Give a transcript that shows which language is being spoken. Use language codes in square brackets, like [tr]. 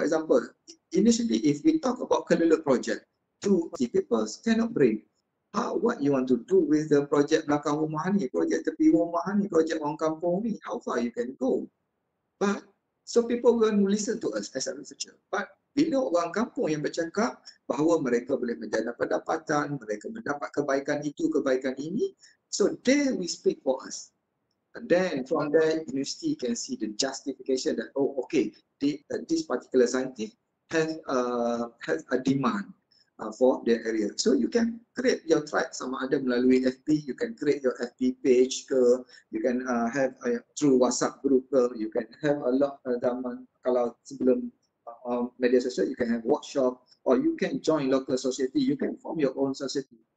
[en] For example, initially, if we talk about Kelulu project, two people cannot bring. What you want to do with the project [ms] belakang rumah ni, [en] project [ms] tepi rumah ni, [en] project [ms] orang kampung ni, [en] how far you can go. But so people will listen to us as a researcher. [ms] But bila orang kampung yang bercakap bahawa mereka boleh menjana pendapatan, mereka mendapat kebaikan itu, kebaikan ini, [en] so they will speak for us. And then from there, university can see the justification that, oh, okay, this particular scientist has a demand for the area. So you can create your tribe [ms] sama ada melalui [en] FB, you can create your FB page ke, you can have through WhatsApp group ke, you can have a lot [ms] zaman kalau sebelum media sosial, [en] you can have workshop, or you can join local society, you can form your own society.